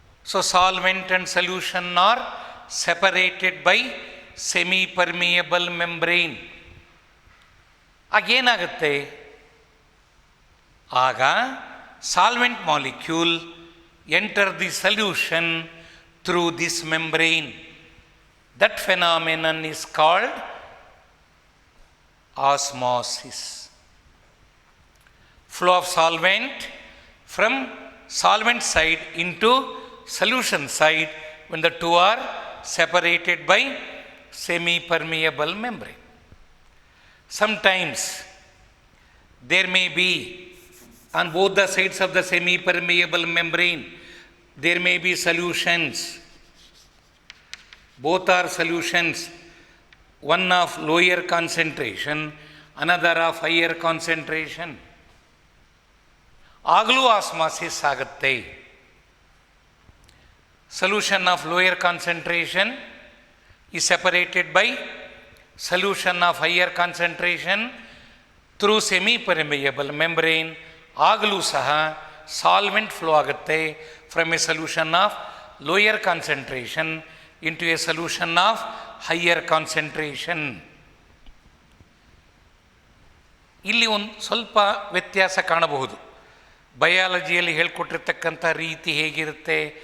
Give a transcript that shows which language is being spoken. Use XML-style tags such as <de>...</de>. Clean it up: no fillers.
<en>So solvent and solution are separated by semi-permeable membrane.</en> <kn>ಆಗೇನಾಗುತ್ತೆ?</kn> <en>ಆಗ solvent molecule enter the solution through this membrane. That phenomenon is called osmosis. Flow of solvent from solvent side into solution side when the two are separated by semi-permeable membrane. Sometimes there may be on both the sides of the semi-permeable membrane, there may be solutions. Both are solutions, one of lower concentration, another of higher concentration.</en> <kn>ಆಗಲೂ osmosis ಆಗುತ್ತೆ.</kn> <en>Solution of lower concentration is separated by solution of higher concentration through semi-permeable membrane.</en> <kn>ಆಗಲೂ ಸಹ solvent flow ಆಗುತ್ತೆ</kn> <en>From a solution of lower concentration into a solution of higher concentration.</en> <kn>ಇಲ್ಲಿ ಒಂದು ಸ್ವಲ್ಪ ವ್ಯತ್ಯಾಸ ಕಾಣಬಹುದು. ಬಯಾಲಜಿಯಲ್ಲಿ ಹೇಳ್ಕೊಟ್ಟಿರ್ತಕ್ಕಂಥ ರೀತಿ ಹೇಗಿರುತ್ತೆ?</kn>